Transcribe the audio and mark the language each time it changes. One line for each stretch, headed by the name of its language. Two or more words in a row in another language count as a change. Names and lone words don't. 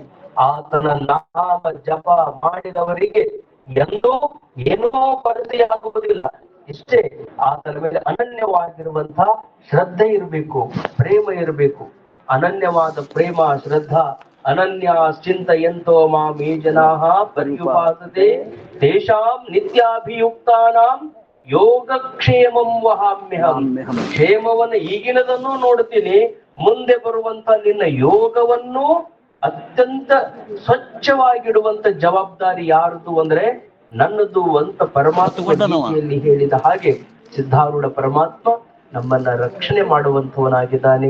Kannada: ಆತನ ನಾಮ ಜಪ ಮಾಡಿದವರಿಗೆ ಎಂದೂ ಏನೋ ಕೊರತೆಯಾಗುವುದಿಲ್ಲ. ಇಷ್ಟೇ, ಆತನ ಮೇಲೆ ಅನನ್ಯವಾಗಿರುವಂತಹ ಶ್ರದ್ಧೆ ಇರಬೇಕು, ಪ್ರೇಮ ಇರಬೇಕು. ಅನನ್ಯವಾದ ಪ್ರೇಮ ಶ್ರದ್ಧಾ
Sanskrit: ಅನನ್ಯ ಚಿಂತಯಂತೋ ಮಾಂ ಯೇ ಜನಾಃ ಪರ್ಯುಪಾಸತೆ ತೇಷಾಂ ನಿತ್ಯಾಭಿಯುಕ್ತಾನಾಂ ಯೋಗಕ್ಷೇಮಂ ವಹಾಮ್ಯಹಂ.
Kannada: ಕ್ಷೇಮವನ್ನ ಈಗಿನದನ್ನು ನೋಡ್ತೀನಿ, ಮುಂದೆ ಬರುವಂತ ನಿನ್ನ ಯೋಗವನ್ನು ಅತ್ಯಂತ ಸ್ವಚ್ಛವಾಗಿಡುವಂತ ಜವಾಬ್ದಾರಿ ಯಾರದು ಅಂದ್ರೆ ನನ್ನದು ಅಂತ ಪರಮಾತ್ಮ ಗೀತೆಯಲ್ಲಿ ಹೇಳಿದ ಹಾಗೆ ಸಿದ್ಧಾರೂಢ ಪರಮಾತ್ಮ ನಮ್ಮನ್ನ ರಕ್ಷಣೆ ಮಾಡುವಂತವನಾಗಿದ್ದಾನೆ.